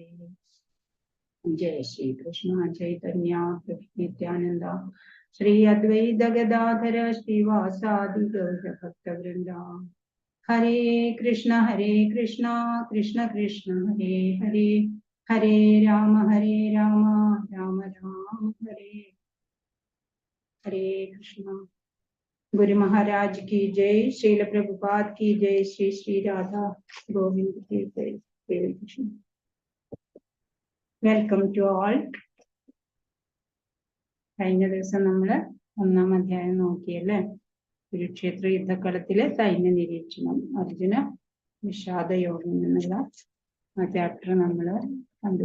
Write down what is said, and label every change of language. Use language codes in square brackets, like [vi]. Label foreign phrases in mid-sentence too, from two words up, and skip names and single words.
[sa] ജയ ശ്രീ കൃഷ്ണ ചൈതന്യ പ്രഭു നിത്യാനന്ദ ശ്രീ അദ്വൈത ഗദാധര ശ്രീവാസാദി ഗൗരഭക്തവൃന്ദ. ഹരേ കൃഷ്ണ കൃഷ്ണ കൃഷ്ണ ഹരേ ഹരേ, ഹരേ രാമ രാമ രാം ഹരേ हरे कृष्णा. [hi] गुरु महाराज की जय. श्रील प्रभुपाद की जय. श्री श्री राधा गोविंद की जय. हरे कृष्ण. [en] Welcome to all. [ml] കഴിഞ്ഞ ദിവസം നമ്മൾ 1-ാം അധ്യായം നോക്കിയല്ലേ? കുരുക്ഷേത്ര യുദ്ധക്കളത്തിലെ സൈന്യ നിരീക്ഷണം, അർജുന വിഷാദയോഗം എന്നുള്ള ആ ചാപ്റ്റർ നമ്മൾ കണ്ടു.